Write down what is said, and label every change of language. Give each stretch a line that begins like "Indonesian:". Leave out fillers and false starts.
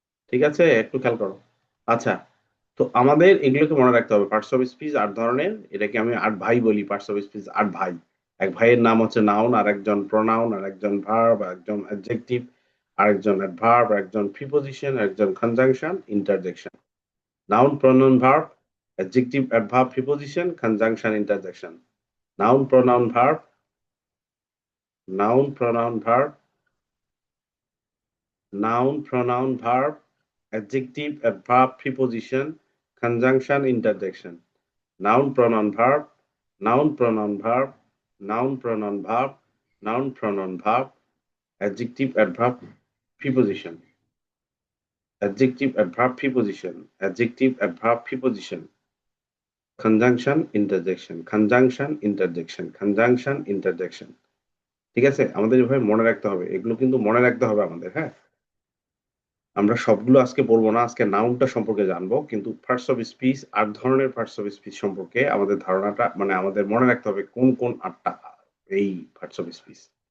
Bangla: ঠিক আছে? একটু খেয়াল করো। আচ্ছা। তো আমাদের এগুলোকে মনে রাখতে হবে। পার্টস অফ স্পিচ 8 ধরনের। এটাকে আমি 8 ভাই বলি। পার্টস অফ স্পিচ 8 ভাই। এক ভাইয়ের নাম হচ্ছে নাউন, আরেকজন প্রোনাউন, আরেকজন ভার্ব, আরেকজন অ্যাডজেক্টিভ, আরেকজন অ্যাডভার্ব, আরেকজন প্রিপোজিশন, আরেকজন conjunction, interjection.
English: Noun, pronoun, verb, adjective, adverb, preposition, conjunction, interjection. Noun, pronoun, verb, noun, pronoun, verb, noun, pronoun, verb, adjective, adverb, preposition, conjunction, interjection. Noun, pronoun, verb, noun, pronoun, verb, noun, pronoun, verb, noun, pronoun, verb, adjective, adverb, preposition. Adjective, adverb, preposition. Adjective, adverb, preposition. Conjunction interjection, conjunction interjection, conjunction interjection.
Bangla: ঠিক আছে? আমাদের এভাবে মনে রাখতে হবে। এগুলো কিন্তু মনে রাখতে হবে আমাদের, হ্যাঁ? আমরা সবগুলো আজকে পড়বো না। আজকে নাউনটা সম্পর্কে জানবো। কিন্তু পার্টস অফ স্পিচ 8 ধরনের পার্টস অফ স্পিচ সম্পর্কে আমাদের ধারণাটা, মানে আমাদের মনে রাখতে হবে কোন 8টা এই পার্টস অফ স্পিচ।